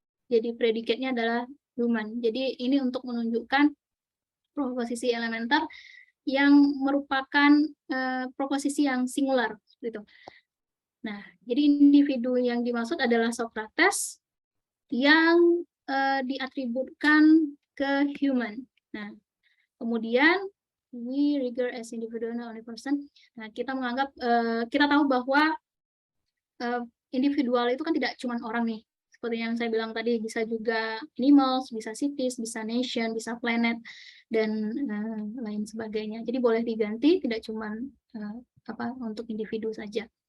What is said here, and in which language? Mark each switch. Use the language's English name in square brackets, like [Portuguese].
[Indonesian] Jadi predikatnya adalah human. Jadi ini untuk menunjukkan proposisi elementer yang merupakan proposisi yang singular gitu. Nah, jadi individu yang dimaksud adalah Socrates yang diatributkan ke human. Nah, kemudian [English] we regard as individual only person. [Indonesian] Nah, kita menganggap kita tahu bahwa individual itu kan tidak cuma orang nih. Seperti yang saya bilang tadi, bisa juga animals, bisa cities, bisa nation, bisa planet, dan lain sebagainya. Jadi boleh diganti, tidak cuma untuk individu saja.